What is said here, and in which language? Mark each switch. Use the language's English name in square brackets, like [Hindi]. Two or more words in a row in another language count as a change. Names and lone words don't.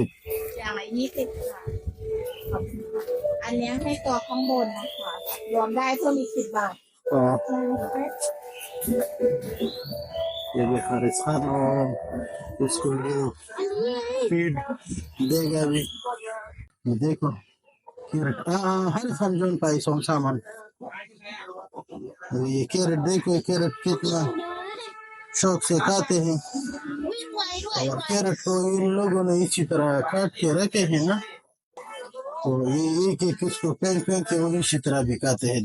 [Thai] อย่างละ20 ค่ะขอบคุณค่ะอันนี้ให้ตัวข้างบนนะคะรวมได้เพิ่มอีก10 บาท [Urdu] یہ بھی حارث خان اس کو فیڈ دے گا بھی. یہ دیکھو کیرٹ حارث خان جون پائی سوم سامان. یہ کیرٹ دیکھو، کیرٹ کتنا شوق سے کھاتے ہیں، اور کیرٹ کو ان لوگوں نے اسی طرح کاٹ کے رکھے ہیں نا، تو یہ ایک ایک اس کو پھینک کے وہ اسی طرح بھی کھاتے ہیں.